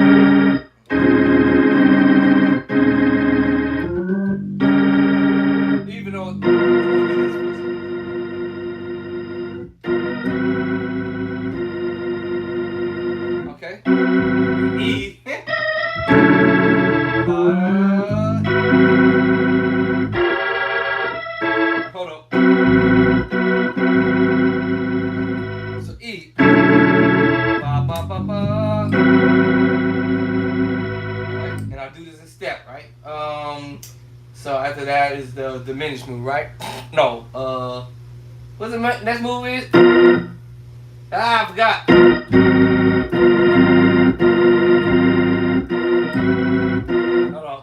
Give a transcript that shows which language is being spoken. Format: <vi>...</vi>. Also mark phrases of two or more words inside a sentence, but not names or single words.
<en>Even though okay. E. Hold up. So E. Ba ba ba ba. Right. And I'll do this in step, right? So after that is the diminished move, right? No, what's the next move is? I forgot. Hold on.</en>